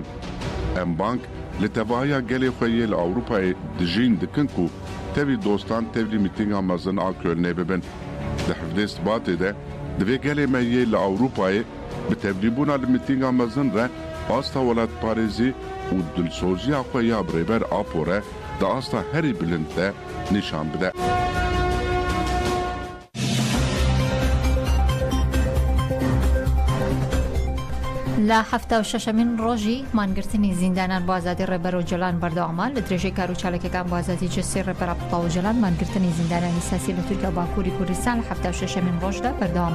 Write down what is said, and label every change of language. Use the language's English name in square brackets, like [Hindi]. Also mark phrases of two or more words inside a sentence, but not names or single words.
[Kurdish] Em bank li tevahiya gelê xwe yê li Ewropayê dijîn dikin ku tevî dostan tevlî mîtînga mezin a Kölnê bibin. Di hevdê Sibatê de divê gelê me yê li Ewropayê bi tevlîbûna li mîtînga mezin re asta welatparêzî û dilsoziya xwe ya bi rêber Apo re di asta herî bilind de nîşan bide. [Central Kurdish] لە 76مین ڕۆژی مانگرتنی زیندانان بۆ ئازادی ڕێبەر و جەلان بەردەوامە لە درێژەی کار و چالەکەکان بۆ ئازادی جەسەی ڕێبەر عەبدوڵڵا و جەلان مانگرتنی زیندانانی سیاسی لە تورکیا و باکووری کوردستان لە 76مین ڕۆژدا بەردەوامە.